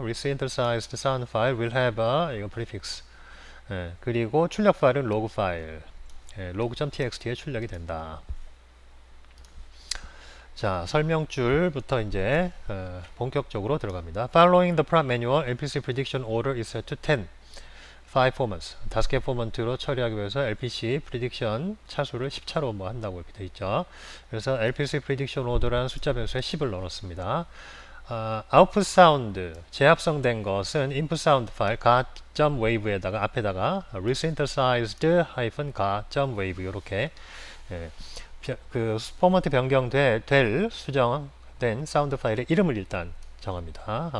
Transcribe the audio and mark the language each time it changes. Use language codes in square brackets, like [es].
[en] Resynthesized sound file will have a [ko] 이거 [en] prefix. [ko] 그리고 출력 파일은 log 파일. log.txt에 출력이 된다. 자, 설명줄부터 이제 본격적으로 들어갑니다. [en] Following the prompt manual, LPC prediction order is set to 10. 5 formants. [ko] 5개 포먼트로 처리하기 위해서 LPC prediction 차수를 10차로 뭐 한다고 이렇게 되어 있죠. 그래서 LPC prediction order라는 숫자 변수에 10을 넣었습니다. output sound 재합성된 것은 input sound 파일 ga.wave에다가 앞에다가 resynthesized-ga.wave 이렇게 그 포먼트 변경될 수정된 사운드 파일의 이름을 일단 정합니다.